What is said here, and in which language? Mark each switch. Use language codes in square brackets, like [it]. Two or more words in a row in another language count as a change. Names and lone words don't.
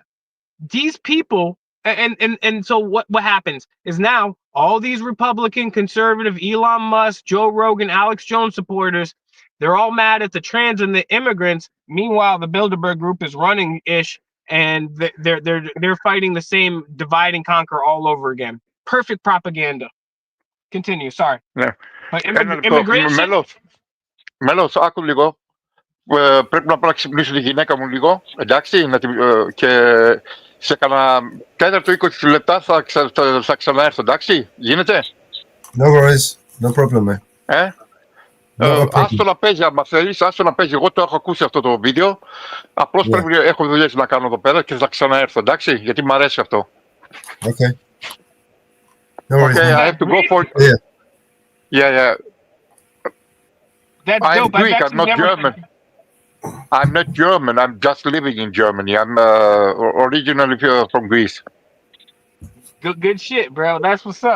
[en] These people, and so what happens is now all these Republican, conservative, Elon Musk, Joe Rogan, Alex Jones supporters, they're all mad at the trans and the immigrants. Meanwhile, the Bilderberg group is running ish, and they're fighting the same divide and conquer all over again. Perfect propaganda. Continue. Sorry. [el] Ναι. [en] But Mellows, [el] άκου λίγο. Πρέπει να ξυπνήσω τη γυναίκα μου λίγο, εντάξει, και σε κανένα τέταρτο 20 λεπτά θα ξαναέρθω, εντάξει, γίνεται? [en] No worries, no problem, man. [el] Άστο να παίζει, άμα θέλεις, άστο να παίζει. Εγώ το έχω ακούσει αυτό το βίντεο. Απλώς πρέπει, έχω δουλειές να κάνω εδώ πέρα και θα ξαναέρθω, εντάξει, γιατί μου αρέσει αυτό. [en] Okay. No worries. Okay, I have to go for... Yeah. That's I'm dope. Greek, I'm not German. I'm not German, I'm just living in Germany. I'm originally from Greece. Good shit, bro. That's what's up.